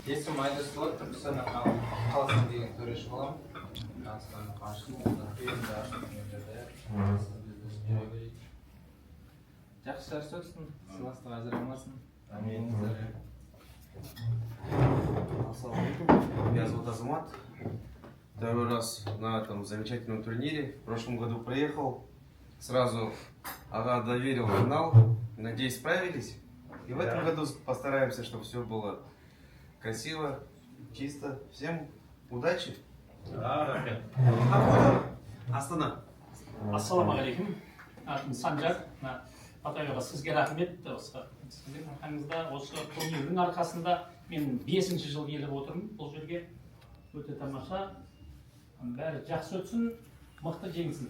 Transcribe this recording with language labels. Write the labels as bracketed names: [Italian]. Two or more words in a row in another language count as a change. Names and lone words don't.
[Kazakh] Есім Айдосұлы, Түркістан қаласының деген төреші боламын. Қазақстанның жақсы жарыс өтсін, сыйластық ажырамасын. Ассалаумалейкум. [Russian] Меня зовут Азамат. Второй раз на этом замечательном турнире. В прошлом году проехал. Сразу ага доверил финал. Надеюсь, справились. И в этом году постараемся, чтобы все было красиво, чисто. Всем удачи. Астана. [Kazakh] Ассалаумағалейкум. Атым Санжар. Батайға сізге рахмет. Сіздің арқаңызда осы турнирдің арқасында мен 5-ші жыл келіп отырмын бұл жерге. Өте тамаша. Бәрі жақсы өтсін, мықты жеңсін.